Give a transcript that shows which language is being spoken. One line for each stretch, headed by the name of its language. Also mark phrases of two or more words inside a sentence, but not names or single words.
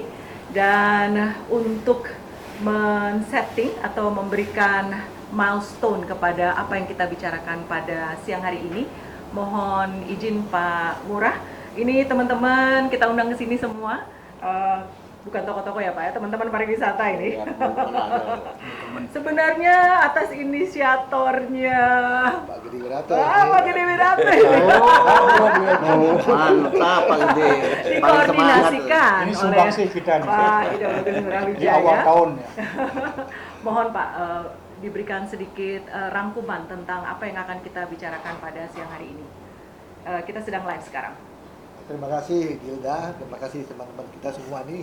Indonesian: Dan untuk men-setting atau memberikan milestone kepada apa yang kita bicarakan pada siang hari ini, mohon izin Pak Ngurah. Ini teman-teman kita undang ke sini semua. Bukan tokoh-tokoh ya Pak ya, teman-teman pariwisata ini. Ya, sebenarnya atas inisiatornya Pak Gede Wirata. Pak Gede Wirata. Mantap Pak Gede. Dikoordinasikan Ini oleh sumbangsi kita nih. Pak Ida Bagus Ngurah Di Wijaya. awal tahun ya. Mohon Pak diberikan sedikit rangkuman tentang apa yang akan kita bicarakan pada siang hari ini. Kita sedang live sekarang. Terima kasih Gilda, terima kasih teman-teman kita semua nih.